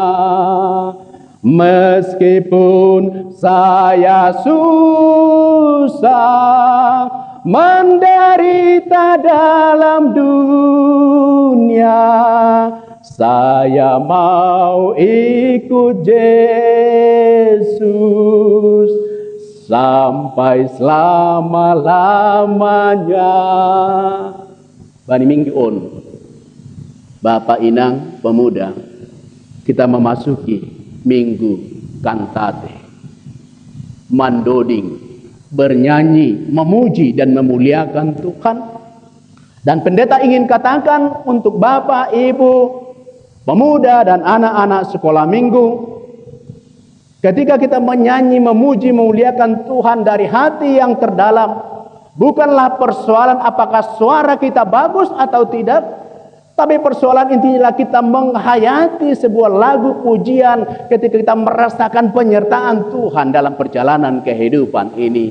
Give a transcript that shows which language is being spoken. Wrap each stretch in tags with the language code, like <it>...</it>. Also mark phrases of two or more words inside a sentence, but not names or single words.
<id>Meskipun saya susah menderita dalam dunia, saya mau ikut Yesus sampai selama-lamanya.</id> <bts>Bani minggu on,</bts> <id>Bapak Inang pemuda, kita memasuki minggu kantate, mandoding, bernyanyi, memuji dan memuliakan Tuhan. Dan pendeta ingin katakan untuk Bapak, Ibu, pemuda dan anak-anak sekolah minggu, ketika kita menyanyi, memuji, memuliakan Tuhan dari hati yang terdalam, bukanlah persoalan apakah suara kita bagus atau tidak, tapi persoalan intinya kita menghayati sebuah lagu pujian ketika kita merasakan penyertaan Tuhan dalam perjalanan kehidupan ini.</id>